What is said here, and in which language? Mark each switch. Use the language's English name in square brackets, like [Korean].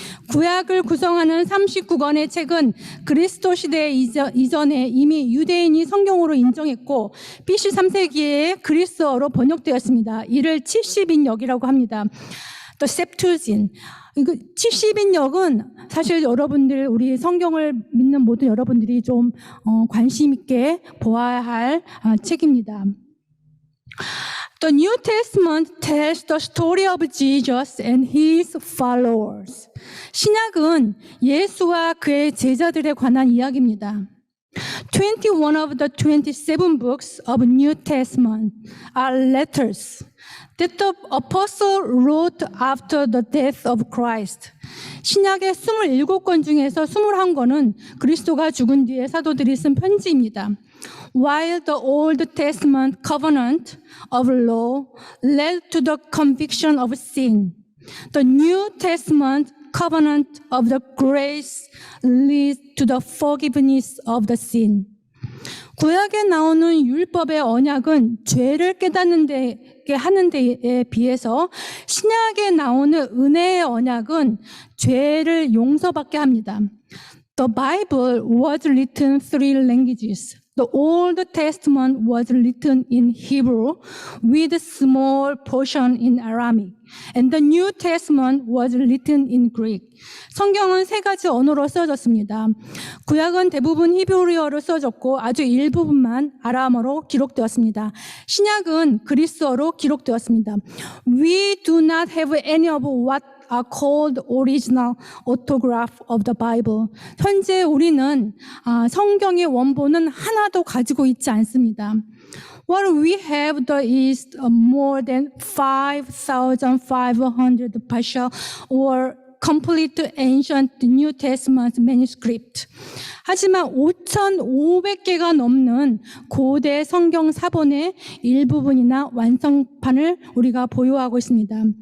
[Korean] 구약을 구성하는 39권의 책은 그리스도 시대 이전에 이미 유대인이 성경으로 인정했고 BC 3세기에 그리스어로 번역되었습니다. 이를 70인역이라고 합니다. [English] The Septuagint. [Korean] 70인역은 사실 여러분들, 우리 성경을 믿는 모든 여러분들이 좀 관심 있게 보아야 할 책입니다. [English] The New Testament tells the story of Jesus and His followers. [Korean] 신약은 예수와 그의 제자들에 관한 이야기입니다. [English] 21 of the 27 books of New Testament are letters that the apostle wrote after the death of Christ. [Korean] 신약의 27권 중에서 21권은 그리스도가 죽은 뒤에 사도들이 쓴 편지입니다. [English] While the Old Testament covenant of law led to the conviction of sin, the New Testament covenant of the grace leads to the forgiveness of the sin. [Korean] 구약에 나오는 율법의 언약은 죄를 깨닫는 데 하는 데에 비해서 신약에 나오는 은혜의 언약은 죄를 용서받게 합니다. [English] The Bible was written in 3 languages. The The Old Testament was written in Hebrew with a small portion in Aramaic. And the New Testament was written in Greek. [Korean] 성경은 세 가지 언어로 써졌습니다. 구약은 대부분 히브리어로 써졌고 아주 일부분만 아람어로 기록되었습니다. 신약은 그리스어로 기록되었습니다. [English] We do not have any of what are called original autograph of the Bible. [Korean] 현재 우리는 성경의 원본은 하나도 가지고 있지 않습니다. [English] What we have is more than 5,500 partial or complete ancient New Testament manuscript. [Korean] 하지만 5,500개가 넘는 고대 성경 사본의 일부분이나 완성판을 우리가 보유하고 있습니다.